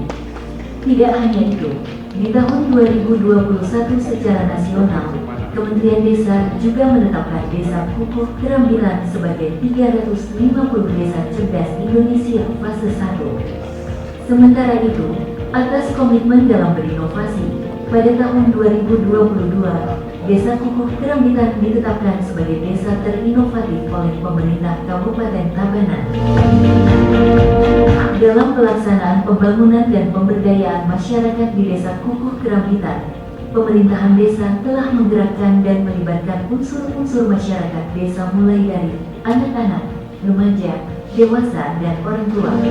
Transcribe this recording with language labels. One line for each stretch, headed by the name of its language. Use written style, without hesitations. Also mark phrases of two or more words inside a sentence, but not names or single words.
Indonesian: Tidak hanya itu, di tahun 2021 secara nasional, Kementerian Desa juga menetapkan Desa Kukuh Kerambitan sebagai 350 desa cerdas Indonesia fase 1. Sementara itu, atas komitmen dalam berinovasi, pada tahun 2022, Desa Kukuh Kerambitan ditetapkan sebagai desa terinovatif oleh pemerintah Kabupaten Tabanan. Dalam pelaksanaan pembangunan dan pemberdayaan masyarakat di Desa Kukuh Kerambitan, pemerintahan desa telah menggerakkan dan melibatkan unsur-unsur masyarakat desa mulai dari anak-anak, remaja, dewasa, dan orang tua.